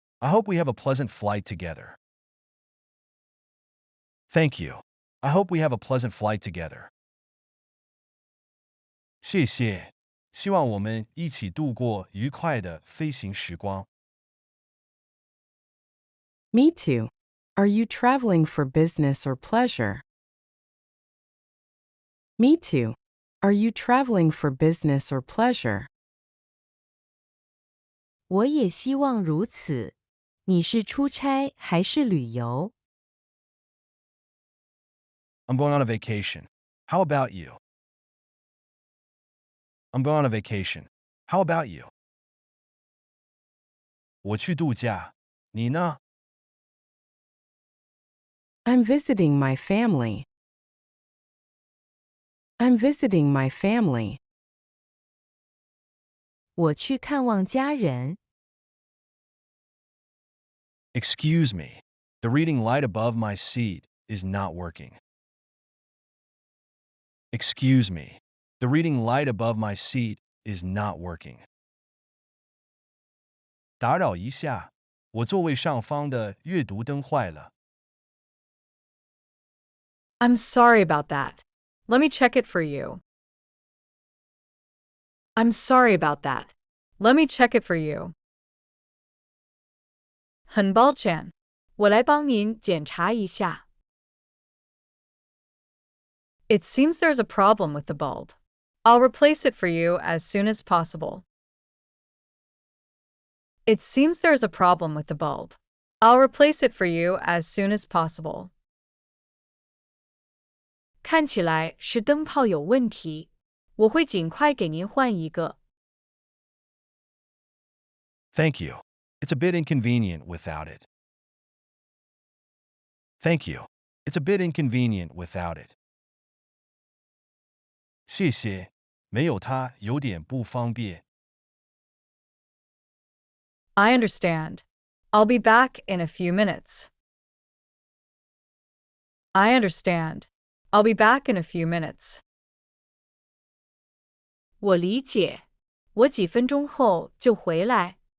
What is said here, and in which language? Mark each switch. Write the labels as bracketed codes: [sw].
[en] I hope we have a pleasant flight together. Thank you. I hope we have a pleasant flight together. [zh] 谢谢。希望我们一起度过愉快的飞行时光。 [en] Me too. Are you traveling for business or pleasure? Me too. Are you traveling for business or pleasure? [zh] 我也希望如此。你是出差还是旅游？ [en] I'm going on a vacation. How about you? I'm going on a vacation. How about you? [zh] 我去度假。你呢？ [en] I'm visiting my family. I'm visiting my family. [zh] 我去看望家人。 [en] Excuse me. The reading light above my seat is not working. Excuse me. The reading light above my seat is not working. [zh] 打扰一下，我座位上方的阅读灯坏了。 [en] I'm sorry about that. Let me check it for you. I'm sorry about that. Let me check it for you. [zh] 很抱歉，我来帮您检查一下。 [en] It seems there's a problem with the bulb. I'll replace it for you as soon as possible. It seems there's a problem with the bulb. I'll replace it for you as soon as possible. [zh] 看起来是灯泡有问题，我会尽快给您换一个。 [en] Thank you. It's a bit inconvenient without it. Thank you. It's a bit inconvenient without it. [zh] 谢谢，没有它有点不方便。 [en] I understand. I'll be back in a few minutes. I understand. I'll be back in a few minutes. [zh] 我理解，我几分钟后就回来。